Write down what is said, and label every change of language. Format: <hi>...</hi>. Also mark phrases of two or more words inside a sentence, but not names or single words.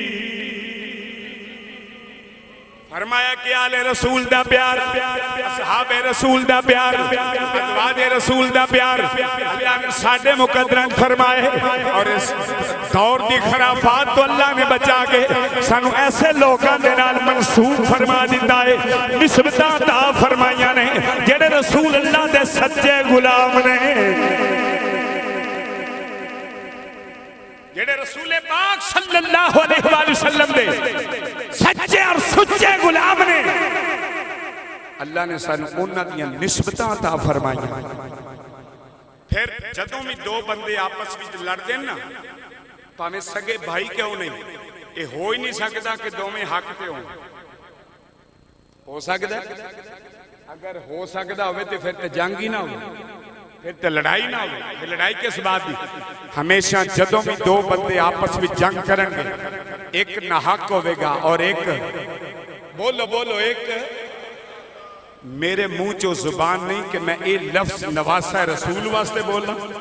<pa>فرمایا کہ آل رسول دا پیار اصحاب رسول دا پیار ازواج رسول دا پیار اللہ نے ساڈے مقدران فرمائے اور اس دور دی خرافات تو اللہ نے بچا کے سانو ایسے لوگاں دے نال منسوب فرما دیتا ہے نسبتاں عطا فرمائیاں نے جڑے رسول اللہ دے سچے غلام نے جڑے رسول پاک صلی اللہ علیہ وآلہ وسلم دے سچے اور سچے غلام نے اللہ نے سانو انہاں دیاں نسبتاں عطا فرمائیاں پھر جدوں بھی دو بندے آپس وچ لڑدے نا پاویں سگے بھائی کیوں نہیں یہ ہو ہی نہیں سکتا کہ دوویں حق تے ہو سکتا اگر ہو سکتا ہوئے تو پھر تے جنگ ہی نہ ہو پھر تے لڑائی نہ ہو پھر لڑائی کس بات دی ہمیشہ جدوں بھی دو بندے آپس میں جنگ کرن گے ایک ناحق ہوئے گا اور ایک بولو بولو ایک میرے منہ چو زبان نہیں کہ میں اے لفظ نواسہ رسول واسطے بولنا</pa>